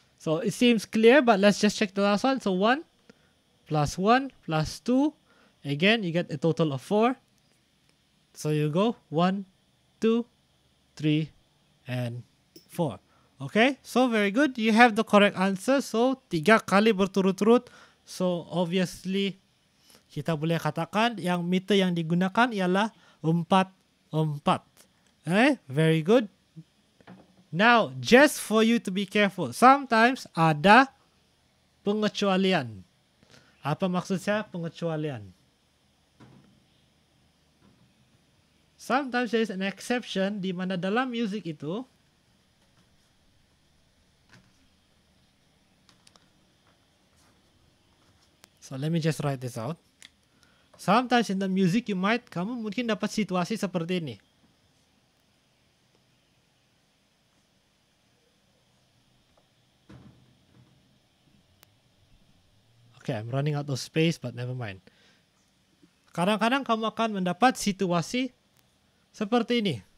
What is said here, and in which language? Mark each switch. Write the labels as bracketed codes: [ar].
[en] So it seems clear, but let's just check the last one. So 1 plus 1 plus 2. Again, you get a total of 4. So you go 1, 2, 3, and 4. Okay, so very good. You have the correct answer. [ms] So 3 kali berturut-turut. So obviously kita boleh katakan yang meter yang digunakan ialah 4/4. [en] Okay, very good. Now, just for you to be careful, sometimes [ms] ada pengecualian. Apa maksud saya pengecualian? [en] Sometimes there is an exception [ms] di mana dalam music itu [en] so let me just write this out. Sometimes in the music [ms] kamu mungkin dapat situasi seperti ini. [en] Okay, I'm running out of space, but never mind. [ms] Kadang-kadang kamu akan mendapat situasi seperti ini.